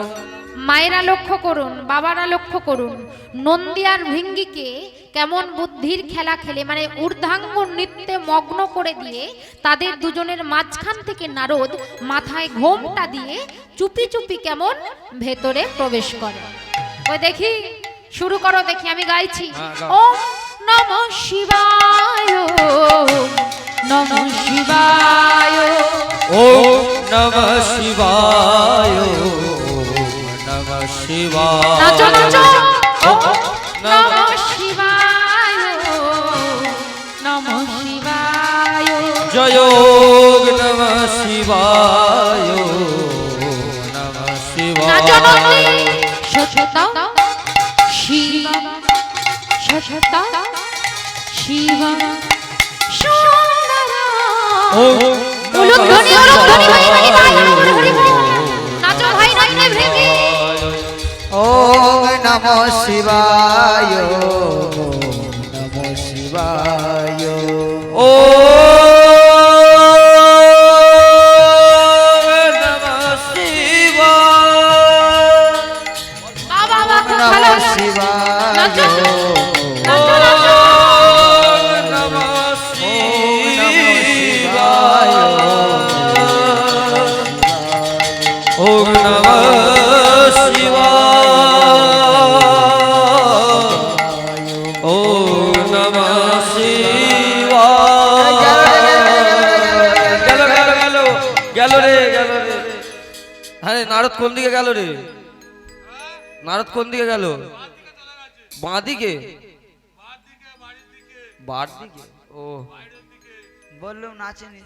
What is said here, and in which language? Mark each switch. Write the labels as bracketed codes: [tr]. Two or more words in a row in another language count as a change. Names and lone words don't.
[bn] মায়েরা লক্ষ্য করুন, বাবারা লক্ষ্য করুন, নন্দী আর ভৃঙ্গিকে কেমন বুদ্ধির খেলা খেলে, মানে ঊর্ধ্বাঙ্গ নৃত্যে মগ্ন করে দিয়ে তাদের দুজনের মাঝখান থেকে নারদ মাথায় ঘোমটা দিয়ে চুপি চুপি কেমন ভেতরে প্রবেশ করে। ওই দেখি, শুরু করো দেখি, আমি গাইছি। [sa] ওম নমঃ শিবায়, নমঃ শিবায়, ওম নমঃ শিবায়, নমঃ শিবায়। [bn] নাচো নাচো। [sa] ওম নমঃ শিবায়, নমঃ শিবায়, জয় নমঃ শিবায়, নমঃ শিবায়। নাচো নন্দী। সততাও শিবম, সততাও শিবম সুন্দরম। [bn] উলুধ্বনি, উলুধ্বনি, ভাই ভাই ভাই, হরি বল। নাচো ভাই, নন্দী ভৃঙ্গি। [sa] ওম নমঃ শিবায়, নমঃ শিবায়। ও নমঃ শিবায়। [bn] বাবা বাবা, খুব ভালো। [sa] নমঃ শিবায়, [bn] নাচো নাচো নাচো। [sa] নমঃ শিবায়। ওম নমঃ শিবায়, ওম নমঃ শিবায়। [bn] গেল গেল গেল গেল রে, গেল রে। হ্যাঁ, নারদ কোন দিকে গেল রে? নারদ কোন দিকে গেল? বাঁ দিকে? বার দিকে? ও, বললুম নাচেনিস।